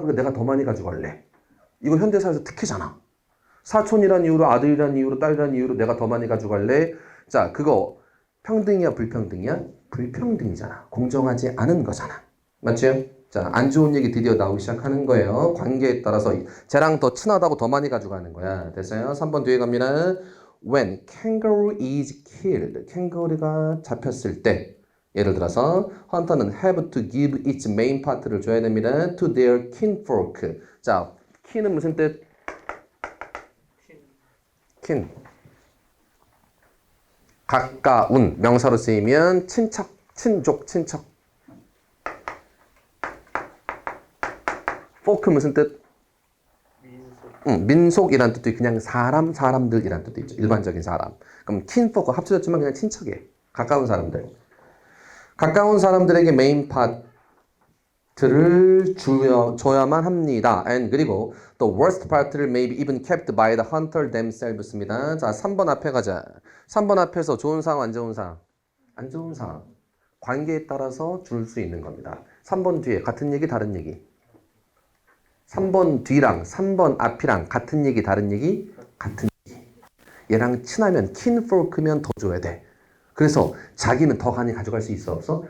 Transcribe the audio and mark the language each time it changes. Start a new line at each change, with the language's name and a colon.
Korean: 그러니까 내가 더 많이 가져갈래. 이거 현대사에서 특혜잖아. 사촌이란 이유로, 아들이란 이유로, 딸이란 이유로 내가 더 많이 가져갈래. 자, 그거 평등이야, 불평등이야? 불평등이잖아. 공정하지 않은 거잖아. 맞죠? 자, 안 좋은 얘기 드디어 나오기 시작하는 거예요. 관계에 따라서 쟤랑 더 친하다고 더 많이 가져가는 거야. 됐어요? 3번 뒤에 갑니다.
English: When kangaroo is killed.
Korean: 캥거루가 잡혔을 때 예를 들어서 헌터는
English: have to give its main part
Korean: 를 줘야 됩니다.
English: To their kinfolk. 자, kin은
Korean: 무슨 뜻?
English: kin.
Korean: 가까운 명사로 쓰이면 친척, 친족, 친척. folk 무슨 뜻? 민속이란 뜻도 그냥 사람들이란 뜻도 있죠. 일반적인 사람. 그럼 kinfolk 합쳐졌지만 그냥 친척이에요. 가까운 사람들. 가까운 사람들에게 메인 파트를 줘야만 합니다.
English: And
Korean: 그리고
English: the worst part를 may be even kept by the hunter themselves입니다.
Korean: 자, 3번 앞에 가자. 3번 앞에서 좋은 상황, 안 좋은 상황? 안 좋은 상황. 관계에 따라서 줄 수 있는 겁니다. 3번 뒤에 같은 얘기, 다른 얘기. 3번 뒤랑 3번 앞이랑 같은 얘기, 다른 얘기? 같은 얘기. 얘랑 친하면 kinfolk면 더 줘야 돼. 그래서 자기는 더 많이 가져갈 수 있어 없어?